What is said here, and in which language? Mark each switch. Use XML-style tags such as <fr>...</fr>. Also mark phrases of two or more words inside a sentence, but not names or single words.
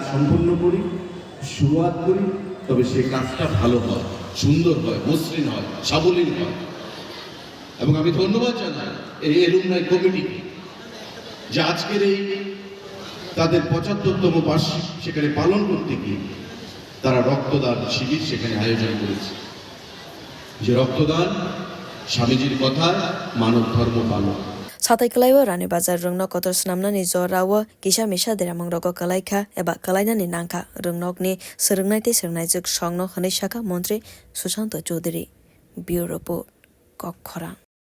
<bn>সম্পন্ন করি শুরুয়াত করি তবে সেই কাজটা ভালো হয় সুন্দর হয় মসৃণ হয় সাবলীল হয় এবং আমি ধন্যবাদ জানাই এই এলুমনাই কমিটিকে যে আজকের এই তাদের ৭৫তম বার্ষিক সেখানে পালন করতে গিয়ে তারা রক্তদান শিবির সেখানে আয়োজন করেছে যে রক্তদান স্বামীজির কথায় মানব ধর্ম পালন</bn> <trp>satai kalaiwa Rairbazar kotor snamnani jorawo kisa misa deramang rogo kalaikha eba kalainani nangkha ni srwngnai tei srwngnai juk songno hwnwi saka montri Sushanta chowdhury</trp> <en>bureau report</en> <trp>kokhora</trp>